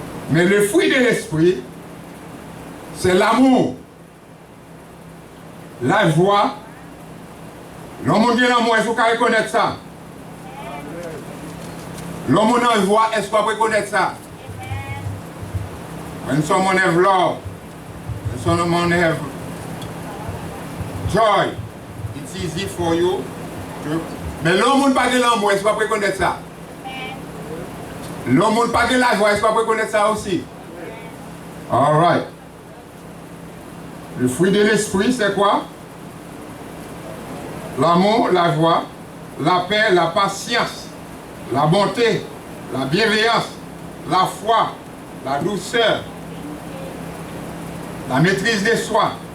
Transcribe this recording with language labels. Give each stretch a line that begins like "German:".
French: Mais le fruit de l'esprit, c'est l'amour, la joie. L'homme qui est l'amour, est-ce qu'on peut reconnaître ça? L'homme qui est la joie, est-ce qu'on peut reconnaître ça?
English: When someone have love, when someone have joy, it's easy for you to...
French: Mais l'homme qui n'a pas de l'amour, est-ce qu'on peut reconnaître ça? L'homme qui n'a pas de la joie, est-ce qu'on peut reconnaître ça aussi?
English: All right.
French: Le fruit de l'esprit, c'est quoi? L'amour, la joie, la paix, la patience, la bonté, la bienveillance, la foi, la douceur, la maîtrise de soi.